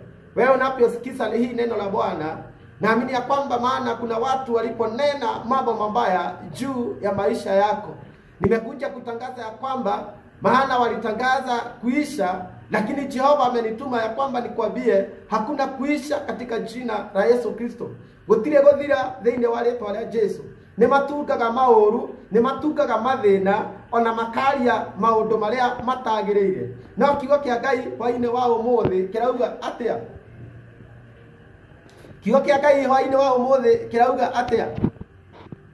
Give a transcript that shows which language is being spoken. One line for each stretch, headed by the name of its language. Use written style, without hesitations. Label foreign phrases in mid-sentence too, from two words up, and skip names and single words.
Swahili: Wewe unaposikiza hii neno la Bwana, naamini ya kwamba maana kuna watu waliponena mambo mabaya juu ya maisha yako. Nimekuja kutangaza ya kwamba maana walitangaza kuisha, lakini Jehova amenituma ya kwamba nikwambie hakuna kuisha katika jina la Yesu Kristo.
Kikuyu: Gutire guthira thiini wa ritwa rĩa Jesu. Ni matungaga maũru, ni matungaga mathina, ona makaria maundu maria matagĩrĩire. No kiugo kia Ngai hwainĩ wa ũmũthĩ kirauga atia? Kiugo kia Ngai hwainĩ wa ũmũthĩ kirauga atia?